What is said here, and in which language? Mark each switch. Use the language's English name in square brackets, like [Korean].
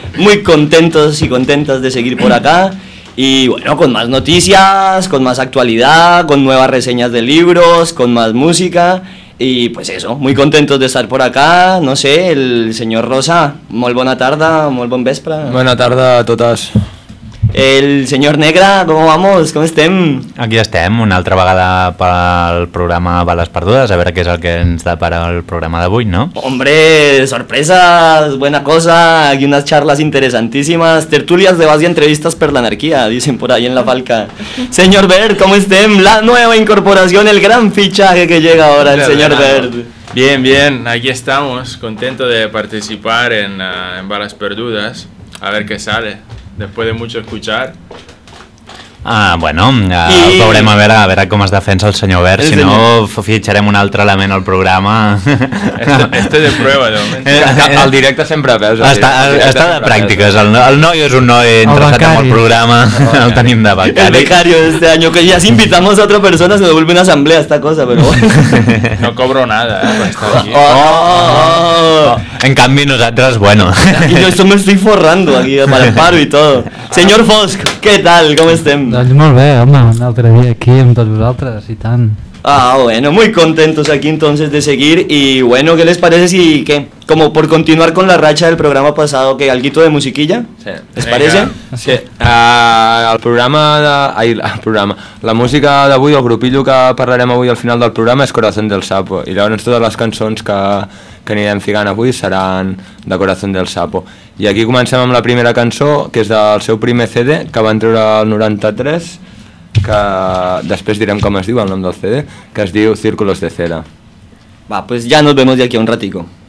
[Spanish] Muy contentos y contentas de seguir por acá. Y bueno, con más noticias, con más actualidad, con nuevas reseñas de libros, con más música. Y pues eso, muy contentos de estar por acá. No sé, el señor Rosa, muy buena tarde, muy buen vespre. Buena tarde a todas. [Catalan] El senyor Negra, com vamos? Com estem? Aquí estem, una altra vegada pel programa Bales Perdudes, a veure què és el que ens depara el programa d'avui, no? [Spanish] Hombre, sorpresas, buena cosa, aquí unas charlas interesantísimas, tertulias de base y entrevistas [Catalan] per l'anarquia, [Spanish] dicen por ahí en la falca. Señor Bert, ¿cómo estem? La nueva incorporación, el gran fichaje que llega ahora, el señor Bert. Bien, bien, aquí estamos, contento de participar en Bales Perdudes, a ver qué sale. Después de mucho escuchar. [Catalan] Ah, bueno, veurem a veure com es defensa el senyor Bert, si no fitxarem un altre element al programa. [Spanish] Este de prueba, de moment. [Catalan] El directe sempre veus. Està de pràctiques, el noi és un noi interessat en el programa, el tenim de becari. [Spanish] El becario este año, que ya si invitamos a otra persona se nos vuelve una asamblea esta cosa, pero bueno. No cobro nada, [Catalan] per estar aquí. En canvi nosaltres, bueno. [Spanish] Y yo esto me estoy forrando aquí, para el paro y todo. [Catalan] Senyor Fosc, [Spanish] ¿qué tal? [Catalan] ¿Com estem? Doncs molt bé, home, un altre dia aquí amb tots vosaltres, i tant. [Spanish] Ah, bueno, muy contentos aquí entonces de seguir. Y bueno, ¿qué les parece si, qué? Como por continuar con la racha del programa pasado, que alguito de musiquilla, sí. ¿Les parece? Sí, el programa de... [Catalan] La música d'avui, el grupillo que parlarem avui al final del programa és Corazón del Sapo. I llavors totes les cançons que anirem ficant avui seran de Corazón del Sapo. I aquí comencem amb la primera cançó, que és del seu primer CD, que van treure el 93, que després direm com es diu el nom del CD, que es diu Círculos de Cera. [Spanish] Va, pues ya nos vemos de aquí a un ratico.